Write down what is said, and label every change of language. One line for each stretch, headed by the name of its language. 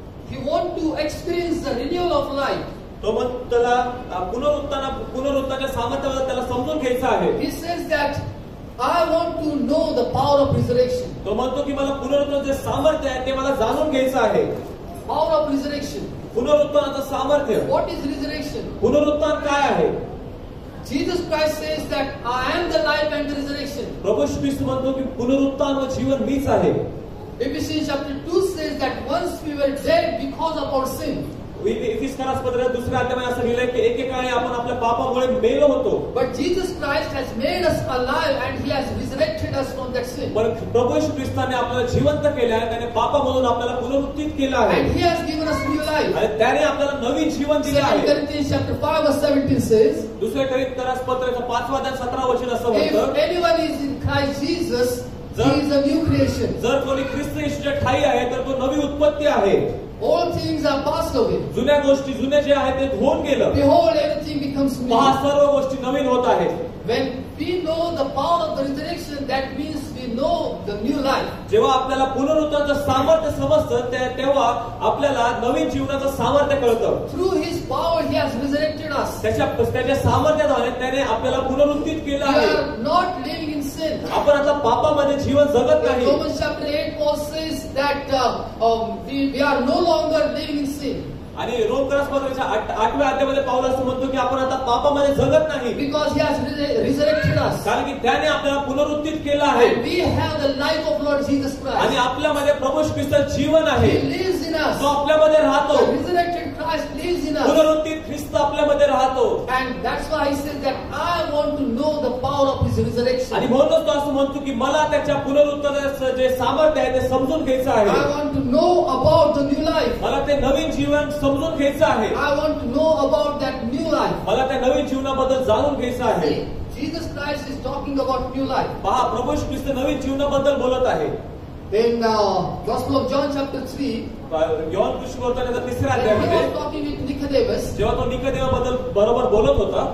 English: He wants to experience the renewal of life.
Marathi: तो त्याला पुनरुत्थानाच्या सामर्थ्याबद्दल त्याला समजून घ्यायचं आहे.
English: He says that I want to know the power of resurrection.
Marathi: तो म्हणतो की मला पुनरुत्थानाचे सामर्थ्य आहे ते मला जाणून घ्यायचं आहे.
English: Power of resurrection.
Marathi: पुनरुत्थानाचं सामर्थ्य.
English: What is resurrection?
Marathi: पुनरुत्थान काय आहे?
English: Jesus Christ says that I am the life and the resurrection.
Marathi: प्रभू ख्रिस्त म्हणतो की पुनरुत्थान व जीवन मीच आहे.
English: Ephesians chapter 2 says that once we were dead because of our sin.
Marathi: इफिसकारास पत्रात दुसऱ्या अध्यायात असं लिहिलंय की एकेकाळी आपण आपल्या पापामुळे मेलो होतो.
English: But Jesus Christ has made us alive and He has resurrected us from that sin.
Marathi: पण प्रभू येशू ख्रिस्ताने आपल्याला जिवंत केले आहे. त्याने पापामधून आपल्याला पुनरुत्थित केलं आहे.
English: And He has given us new life.
Marathi: आणि त्याने आपल्याला नवीन जीवन दिले
English: 2
Marathi: आहे.
English: Corinthians chapter 5 verse 17 says,
Marathi: दुसऱ्या कोरिन्थीकरास पत्राचं 5 अध्याय 17 वचन असं
English: if
Marathi: म्हणतं,
English: anyone is in Christ Jesus, he is a new creation.
Marathi: जर कोणी ख्रिस्त येशूच्या ठाई आहे तर तो नवी उत्पत्ती आहे.
English: All things are passed away.
Marathi: जुन्या गोष्टी जुने जे आहे ते होऊन गेलं.
English: Behold, everything becomes new.
Marathi: पहा सर्व गोष्टी नवीन होत आहेत.
English: When we know the power of the resurrection, that means we know the new life.
Marathi: जेव्हा आपल्याला पुनरुत्थानाचं सामर्थ्य समजतं तेव्हा आपल्याला नवीन जीवनाचं सामर्थ्य कळतं.
English: Through His power, He has resurrected us.
Marathi: त्याच्या सामर्थ्याद्वारे त्याने आपल्याला पुनरुत्थित केलं
English: We
Marathi: आहे.
English: are not living in sin.
Marathi: आपण आता पापामध्ये जीवन जगत
English: In
Marathi: नाही.
English: Romans chapter 8, Paul says that we are no longer living in sin.
Marathi: आणि रोमकरास पत्राच्या 8व्या अध्यायामध्ये पाऊल असं म्हणतो की आपण आता पापामध्ये जगत नाही.
English: Because He has resurrected us.
Marathi: कारण की त्याने आपल्याला पुनरुत्थित केलं आहे.
English: And we have the life of Lord Jesus Christ.
Marathi: आणि आपल्यामध्ये प्रभू ख्रिस्ताचं जीवन आहे.
English: He lives in us.
Marathi: तो आपल्यामध्ये राहतो.
English: The resurrected Christ lives in us.
Marathi: पुनरुत्थित ख्रिस्त आपल्यामध्ये राहतो.
English: And that's why He says that I want to know the power of His resurrection.
Marathi: आणि म्हणूनच तो असं म्हणतो की मला त्याच्या पुनरुत्थानाचं जे सामर्थ्य आहे ते समजून घ्यायचं
English: I
Marathi: आहे.
English: want to know about the new life.
Marathi: मला ते नवीन जीवन समजून घ्यायचं आहे.
English: I want to know about that new life.
Marathi: मला त्या नवीन जीवनाबद्दल जाणून घ्यायचं आहे.
English: See, Jesus Christ is talking about new life.
Marathi: पहा प्रभू ख्रिस्त नवीन जीवनाबद्दल बोलत आहे.
English: In Gospel of John chapter 3,
Marathi: Yohan सुसमाचाराच्या 3ऱ्या
English: when he
Marathi: अध्यायामध्ये
English: was talking with Nicodemus,
Marathi: जेव्हा तो निकोदेमाबद्दल बरोबर बोलत होता,